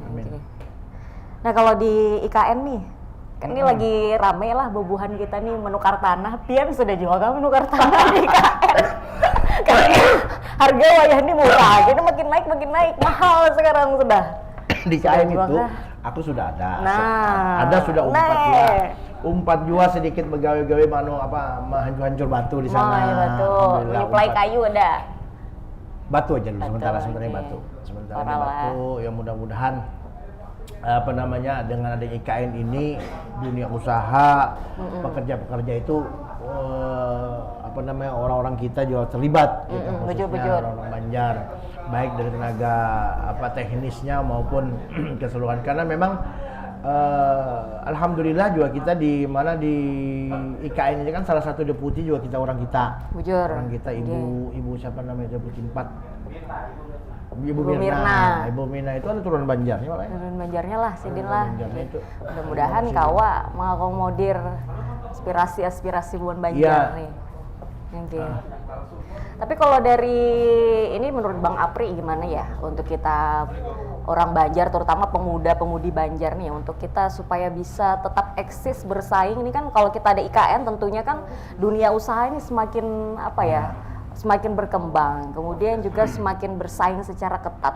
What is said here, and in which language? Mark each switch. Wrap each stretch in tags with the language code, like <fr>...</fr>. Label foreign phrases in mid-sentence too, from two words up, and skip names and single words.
<bjn>Nah, kalau di IKN nih kan ini lagi rame lah bubuhan kita nih menukar tanah. Pian sudah juga menukar tanah di IKN. Karena harga wayah ini murah, jadi makin naik mahal sekarang sudah.</bjn> <id>Di IKN itu aku sudah ada. Nah,</id> <bjn>ada sudah umpat jua sedikit begawe-gawe hancur batu di sana.</bjn> <id>Batu. Menyuplai kayu ada. Batu aja dulu sementara batu. Ya mudah-mudahan dengan ada IKN ini dunia usaha pekerja-pekerja itu orang-orang kita juga terlibat khususnya orang-orang Banjar baik dari tenaga teknisnya maupun keseluruhan karena memang alhamdulillah juga kita di IKN ini kan salah satu deputi juga orang kita.</id> <bjn>Bujur.</bjn> <id>Orang kita ibu siapa namanya deputi 4 Ibu Mirna itu ada turunan Banjarnya malah.</id> <bjn>Turunan Banjarnya lah, Sidin lah. Mudah-mudahan kawa mengakomodir aspirasi bubuhan Banjar nih.</bjn> <id>Tapi kalau dari ini menurut Bang Apri gimana ya untuk kita orang Banjar terutama pemuda-pemudi Banjar nih untuk kita supaya bisa tetap eksis bersaing ini kan kalau kita ada IKN tentunya kan dunia usaha ini semakin semakin berkembang, kemudian juga semakin bersaing secara ketat.</id>